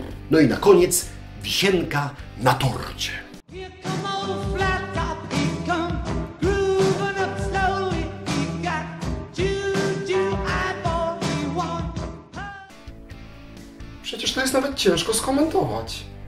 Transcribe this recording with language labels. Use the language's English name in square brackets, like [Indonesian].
[Polish] No i na koniec wisienka na torcie. [English] Here come old flat top, he come grooving up slowly. He got juju eyeball, he want. [Polish] Przecież to jest nawet ciężko skomentować.